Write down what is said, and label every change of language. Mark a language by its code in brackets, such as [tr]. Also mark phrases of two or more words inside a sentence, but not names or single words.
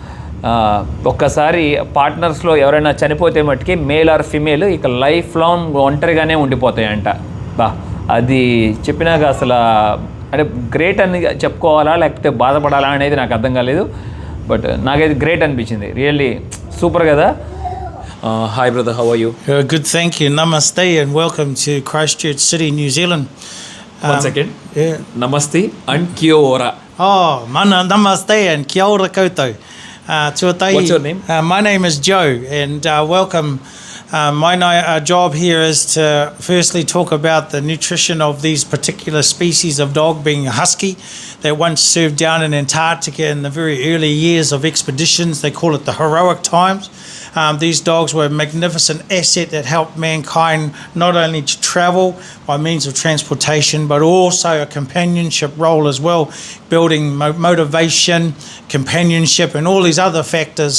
[te] ఒక్కసారి పార్ట్నర్స్లో ఎవరైనా చనిపోతే మట్టుకి [en] male or female [te] ఇక [en] life long [te] ఒంటరిగానే ఉండిపోతాయంట. అది చెప్పినాక అసలు అంటే గ్రేట్ అని చెప్పుకోవాలా లేకపోతే బాధపడాలా అనేది నాకు అర్థం కాలేదు. బట్ నాకైతే గ్రేట్ అనిపించింది, [en] really super [te] కదా. [en] Hi brother, How are you? Good, thank you. Namaste and welcome to Christchurch City, New Zealand. One second. Yeah. Namaste and [mi] kia ora. [en] Oh, mana namaste and [mi] kia ora koutou. Tuatai. [en] What's your name? My name is Joe and welcome. My job here is to firstly talk about the nutrition of these particular species of dog, being a husky that once served down in Antarctica in the very early years of expeditions. They call it the heroic times. These dogs were a magnificent asset that helped mankind not only to travel by means of transportation, but also a companionship role as well, building motivation, companionship, and all these other factors.